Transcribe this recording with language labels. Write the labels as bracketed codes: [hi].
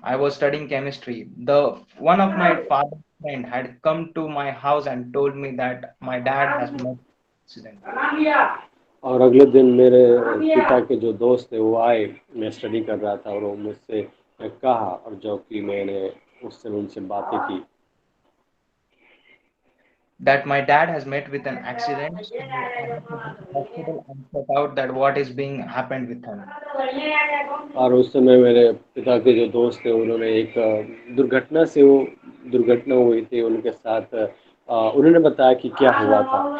[en] I was studying chemistry. The one of my father's friend had come to my house and told me that my dad has met accident. [hi] और अगले दिन मेरे पिता के जो दोस्त थे वो आए, मैं स्टडी कर रहा था और वो मुझसे कहा, और जो कि मैंने उस समय उनसे बातें की। [en] That my dad has met with an accident. So I had to go to hospital and check out that what is being happened with him. [hi] और उस समय मेरे पिता के जो दोस्त थे उन्होंने एक दुर्घटना हुई थी उनके साथ। उन्होंने बताया कि क्या हुआ था।